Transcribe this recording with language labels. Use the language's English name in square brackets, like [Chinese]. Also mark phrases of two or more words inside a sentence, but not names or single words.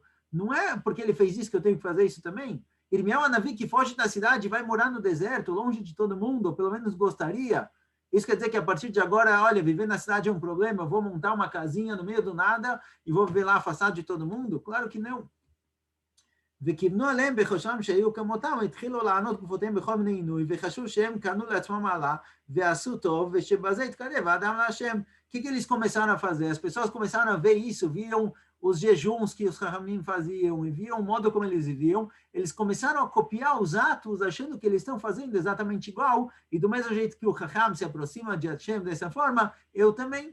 [Portuguese] Não é porque ele fez isso que eu tenho que fazer isso também. Irmiyahu Hanavi, que foge da cidade, vai morar no deserto, longe de todo mundo, ou pelo menos gostaria. Isso quer dizer que a partir de agora, olha, viver na cidade é um problema, eu vou montar uma casinha no meio do nada e vou viver lá afastado de todo mundo? Claro que não. [Hebrew] וכיוונו עליהם בחושם שהיו כמותם, התחילו לענות גופותיהם בכל מיני עינוי, וחשבו שהם קנו לעצמם מעלה, ועשו טוב, ושבזה התקרב האדם להשם. [Portuguese] O que eles começaram a fazer? As pessoas começaram a ver isso, viam os jejuns que os Chachamim faziam, e viam o modo como eles viviam, eles começaram a copiar os atos, achando que eles estão fazendo exatamente igual, e do mesmo jeito que o Chacham se aproxima de Hashem dessa forma, eu também.